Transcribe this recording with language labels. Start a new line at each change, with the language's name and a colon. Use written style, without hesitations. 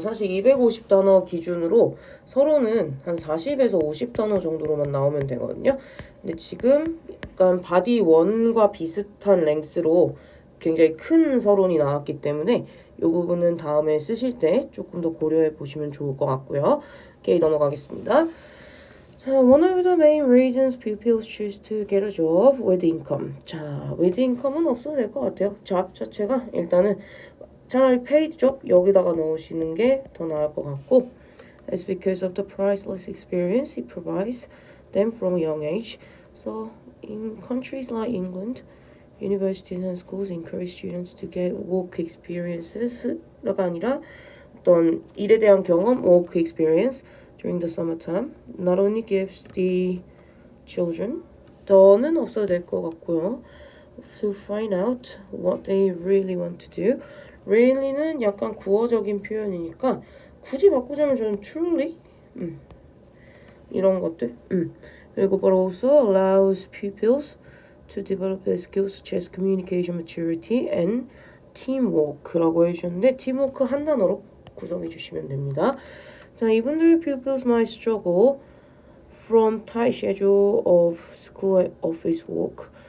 Korean: 사실 250단어 기준으로 서론은 한 40에서 50단어 정도로만 나오면 되거든요. 근데 지금 약간 바디 1과 비슷한 랭스로 굉장히 큰 서론이 나왔기 때문에 이 부분은 다음에 쓰실 때 조금 더 고려해 보시면 좋을 것 같고요. 오케이, 넘어가겠습니다. 자,
English: one of the main reasons pupils choose to get a job with income.
Korean: 자,
English: with income
Korean: 은 없어도 될 것 같아요.
English: job
Korean: 자체가 일단은 차라리
English: paid job
Korean: 여기다가 넣으시는 게 더 나을 것 같고
English: It's because of the priceless experience it provides them from a young age. So in countries like England, Universities and schools encourage students to get work experiences
Korean: 가 아니라 어떤 일에 대한 경험,
English: work experience during the summertime. Not only gives the children,
Korean: 더는 없어도 될 것 같고요.
English: To find out what they really want to do.
Korean: Really는 약간 구어적인 표현이니까 굳이 바꾸자면 저는 truly 이런 것들. 그리고
English: but also allows pupils to develop their skills such as communication maturity and teamwork
Korean: 라고 해주셨는데
English: teamwork
Korean: 한 단어로 구성해 주시면 됩니다. 자, 이분들
English: pupils might struggle from tight schedule of school and office work.